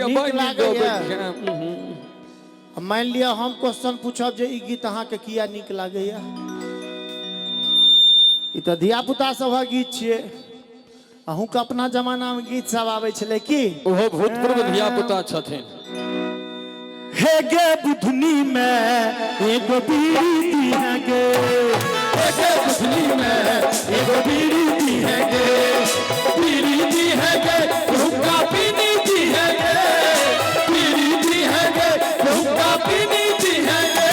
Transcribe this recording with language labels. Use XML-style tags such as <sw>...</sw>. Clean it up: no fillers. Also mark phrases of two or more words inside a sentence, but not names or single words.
<mai>नीक लागैया। मान लिया हम क्वेश्चन पूछब जे ई गीत अहाँ के किया नीक लागैया। ई तो धिया पुता सब गीत छियै। अहूँ के अपना जमाना में गीत सब आवे छले की ओहो भूतपूर्व धिया पुता छथिन। हे गे बुधनी में एगो बीड़ी दी है गे, हे गे बुधनी में एगो बीड़ी दी है गे, बीड़ी दी है गे हुक्का पीनी दी है गे, बीड़ी दी है गे हुक्का पीनी दी है गे।</mai>